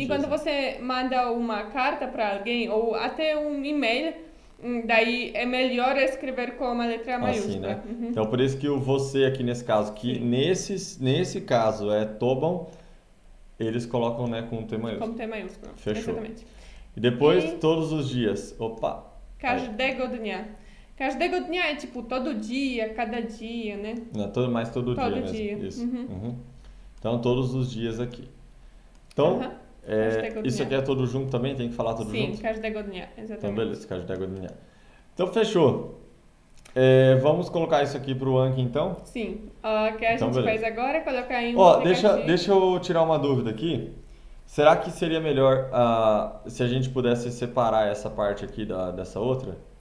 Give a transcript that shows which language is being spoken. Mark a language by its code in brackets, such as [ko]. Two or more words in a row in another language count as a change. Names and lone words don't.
[pt] E quando você manda uma carta para alguém ou até um e-mail, daí é melhor escrever com uma letra maiúscula. Assim, né? Então, por isso que o você aqui nesse caso, que nesse caso é tobą, eles colocam, né, com T maiúsculo. Com T maiúsculo. Fechou. Exatamente. E depois, todos os dias. Opa! [pl] Każdego dnia. Każdego dnia [pt] é tipo todo dia, cada dia, né? Não, mais todo dia mesmo. dia. Isso. Então, todos os dias aqui. Então, Każdego isso dnia. aqui é tudo junto também? Tem que falar tudo Sim, junto? [pl] każdego dnia, [pt] exatamente. Então, beleza, [pl] każdego dnia. [pt] Então, fechou. Vamos colocar isso aqui pro Anki, então? Sim. O que a Então, gente beleza. faz agora é colocar em um Ó, aplicativo. deixa eu tirar uma dúvida aqui. Será que seria melhor se a gente pudesse separar essa parte aqui dessa outra?